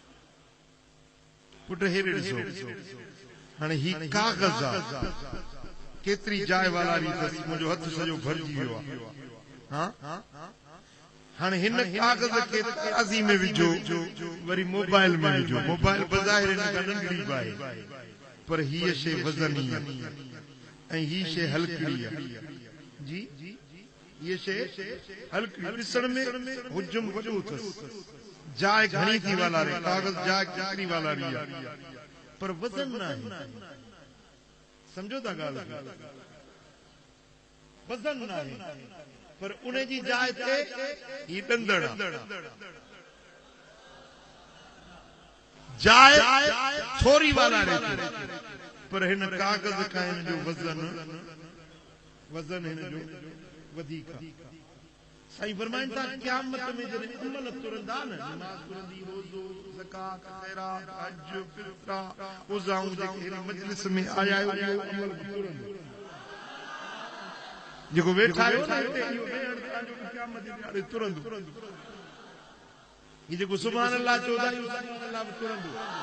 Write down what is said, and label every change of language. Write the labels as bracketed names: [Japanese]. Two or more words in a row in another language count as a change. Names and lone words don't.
[Sindhi] पुट हेॾे ॾिसो, हाणे ही काग़ज़ आहे, केतरी जाय वाला री दस मुझो हथ सजो भरजी वियो हां हां हिन कागज के काजी में विजो वरी मोबाइल में विजो मोबाइल बजाए रे नंढड़ी बाए पर ही शे वजनी ऐ ही शे हल्की जी ये शे हल्की ॾिसण में हुजम वॾो अथस जाय घणी थी वाला रे कागज जाय केतरी वाला री पर वजन ना है समझो था गाल वजन ना है पर उन्हें जी जाय ते ही डंदड़ जाय थोरी वाला रे पर हिन कागज का इन जो वजन हिन जो वधिक साईं फरमाइन था क़यामत में जॾहिं अमल तुरंदा न नमाज़ तुरंदी रोज़ो ज़कात खैरात हज फितरा उज़ाऊं जेके मजलिस में आया आहियो अमल तुरंदो जेको वेठा आहियो न हिते इहो वेहण तव्हांजो क़यामत जे ॾियारे तुरंदो ही जेको [Arabic] سبحان الله [Sindhi] चवंदा आहियूं [Arabic] سبحان الله [Sindhi] बि तुरंदो